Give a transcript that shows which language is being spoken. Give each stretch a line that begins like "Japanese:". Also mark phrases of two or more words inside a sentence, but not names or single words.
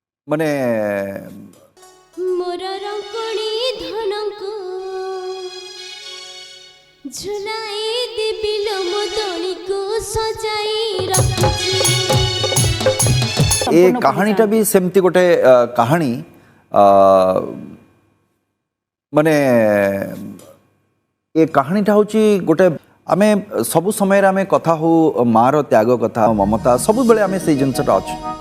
Odia: মানে ମୋର ରଙ୍କଣୀ ଧନକୁ ଝୁଲାଇ ଦେବି ଲୋମ ଦଡ଼ିକୁ ସଜାଇ ରଖିଛି। ଏ କାହାଣୀଟା ବି ସେମିତି ଗୋଟେ କାହାଣୀ ମାନେ ଏ କାହାଣୀଟା ହେଉଛି ଗୋଟେ ଆମେ ସବୁ ସମୟରେ ଆମେ କଥା ହଉ ମାଆର ତ୍ୟାଗ କଥା ମମତା ସବୁବେଳେ ଆମେ ସେଇ ଜିନିଷଟା ଅଛି।